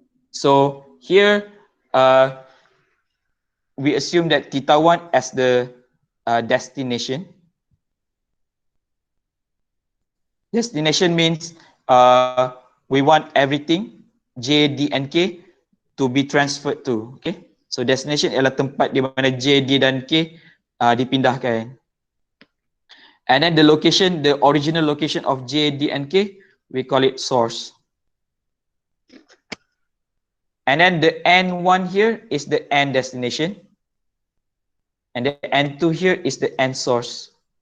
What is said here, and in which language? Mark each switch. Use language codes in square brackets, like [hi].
[en] So here we assume that theta 1 as the destination. Destination means we want everything j, d and k to be transferred to. Okay. [ms] So destination ialah tempat di mana j, d dan k dipindahkan. [en] And then the location, the original location of j, d and k, we call it source. And then the n1 here is the n destination. And the n2 here is the n source.